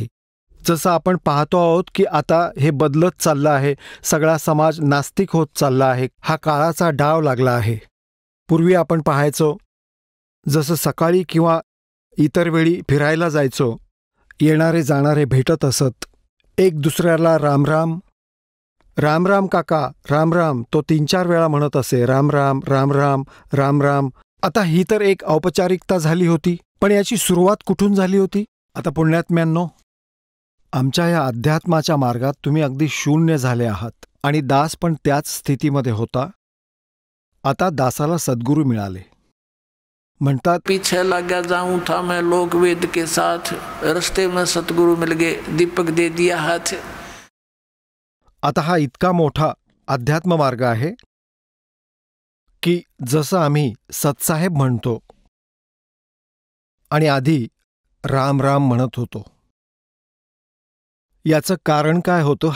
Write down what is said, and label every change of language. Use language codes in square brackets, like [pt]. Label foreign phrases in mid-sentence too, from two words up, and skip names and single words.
[mr] जसं आपण पाहतो आहोत की आता हे बदलत चाललं आहे, सगळा समाज नास्तिक होत चालला आहे, हा काळाचा डाव लागला आहे. पूर्वी आपण पाहायचो, जसं सकाळी किंवा इतर वेळी फिरायला जायचो, येणारे जाणारे भेटत असत, एक दुसऱ्याला राम राम, राम राम काका, राम राम, तो 3-4 वेळा म्हणत असे, राम राम, राम राम, राम राम. आता ही तर एक औपचारिकता झाली होती, पण याची सुरुवात कुठून झाली होती? आता पुण्यात्म्यांनो, आमच्या या अध्यात्माच्या मार्गात तुम्ही अगदी शून्य झाले आहात आणि दास पण त्याच स्थितीमध्ये होता. आता दासाला सद्गुरू मिळाले. म्हणतात, [hi] पीछे लगा जाऊं था मैं लोक वेद के साथ, रस्ते में सतगुरु मिल गए, दीपक दे दिया हाथ. [mr] आता हा इतका मोठा अध्यात्म मार्ग आहे की जसं आम्ही सतसाहेब म्हणतो आणि आधी राम राम म्हणत होतो. याचं कारण काय होतं?